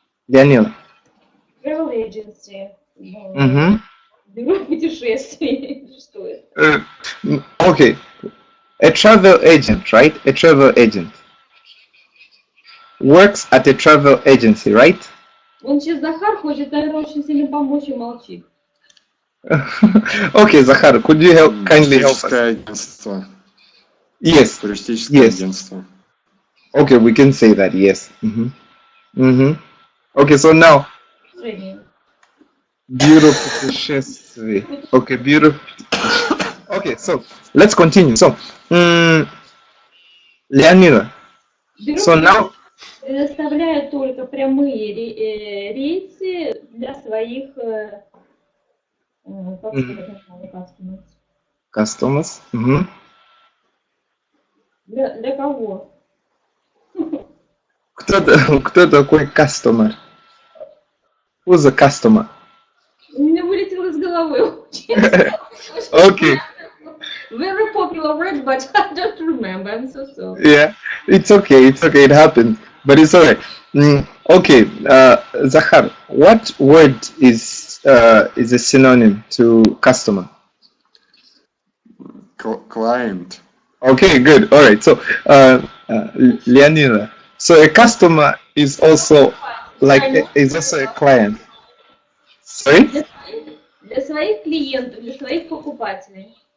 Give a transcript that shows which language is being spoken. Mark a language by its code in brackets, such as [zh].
[en] Daniel? Travel agency. Mm-hmm. [ru] Бюро путешествий. Что это? [en] Okay. A travel agent, right? A travel agent works at a travel agency, right? [ru] Он сейчас Захар хочет, наверное, очень сильно помочь и молчит. [en] Okay, Zahar, could you kindly help us? [ru] Туристическое агентство. [en] Yes. [ru] Туристическое [en] Yes. [ru] агентство. [en] Okay, we can say that. Yes. Mm-hmm. Mm-hmm. Okay, so now [ru] Женя. Bureau путешествий. [en] Okay, Bureau. Okay, so let's continue. So, Leonida. [ru] Бюро [en] So now, [ru] предоставляет только прямые рейсы для своих как сказать, customers. [en] customers. Mm-hmm. [ru] Для кого? Кто такой customer? [en] Who's a customer? [ru] У меня вылетело из головы. [en] Okay. Very popular word, but I don't remember. I'm so sorry. Yeah, it's okay. It's okay. It happened, but it's alright. Okay, Zahar, what word is a synonym to customer? Client. Okay, good. All right. So, Leonida, so a customer is also is also a client. Sorry? [ru] Для своих клиентов, для своих покупателей.